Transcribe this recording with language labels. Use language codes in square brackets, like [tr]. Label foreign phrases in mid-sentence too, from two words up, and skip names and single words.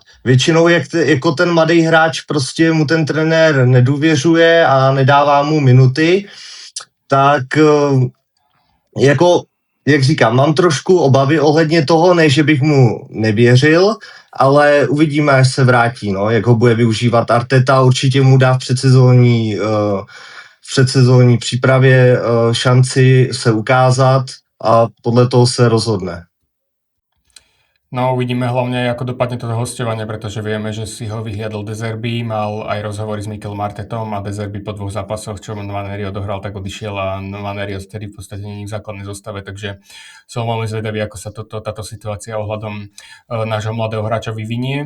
[cs] Většinou jako ten mladý hráč prostě mu ten trenér nedůvěřuje a nedává mu minuty, tak jako, jak říkám, mám trošku obavy ohledně toho, ne, že bych mu nevěřil, ale uvidíme, až se vrátí, no, jak ho bude využívat Arteta, určitě mu dá v předsezónní přípravě šanci se ukázat a podle toho se rozhodne. [sk] No uvidíme hlavne, ako dopadne toto hosťovanie, pretože vieme, že si ho vyhliadol De Zerbi, mal aj rozhovory s Mikelom Artetom a De Zerbi po 2 zápasoch, čo Nwaneri odohral, tak odišiel a Nwaneri odtedy v podstate nie je v základnej zostave, takže som veľmi zvedavý, ako sa táto situácia ohľadom nášho mladého hráča vyvinie.